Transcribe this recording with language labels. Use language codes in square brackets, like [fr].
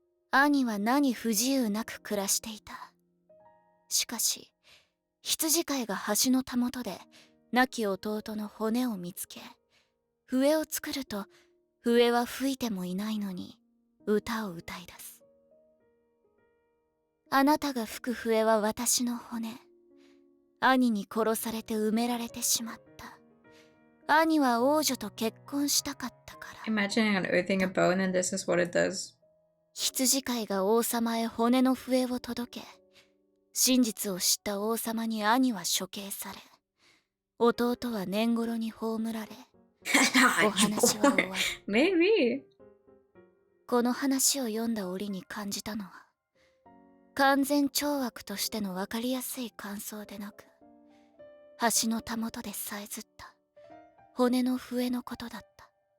[ja] 兄は何不自由なく暮らしていたしかし羊飼いが橋のたもとで亡き弟の骨を見つけ笛を作ると笛は吹いてもいないのに歌を歌い出すあなたが吹く笛は私の骨。兄に殺されて埋められてしまった。兄は王女と結婚したかったから。 [en] Imagining unearthing a bone and this is what it does. [ja] 羊飼いが王様へ骨の笛を届け、真実を知った王様に兄は処刑され、弟は年頃に葬られ、お話は終わる。 [en] Maybe. [ja] この話を読んだ折に感じたのは、完全懲悪としての分かりやすい感想でなく、橋のたもとでさえずった骨の笛のことだった。